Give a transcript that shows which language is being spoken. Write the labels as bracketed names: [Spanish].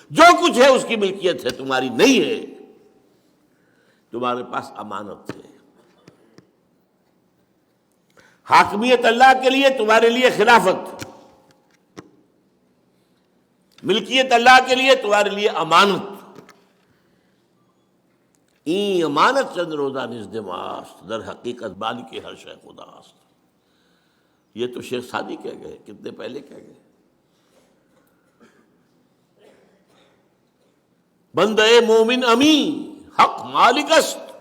[Urdu] جو کچھ ہے اس کی ملکیت ہے، تمہاری نہیں ہے، تمہارے پاس امانت ہے. حاکمیت اللہ کے لیے، تمہارے لیے خلافت. ملکیت اللہ کے لیے، تمہارے لیے امانت. [Persian] این امانت چند روزہ نزدماست، در حقیقت مالک ہر شے خداست. [Urdu] یہ تو شیخ سعدی کہہ گئے، کتنے پہلے کہہ گئے. [Persian] بندہ مومن امین، حق مالک است.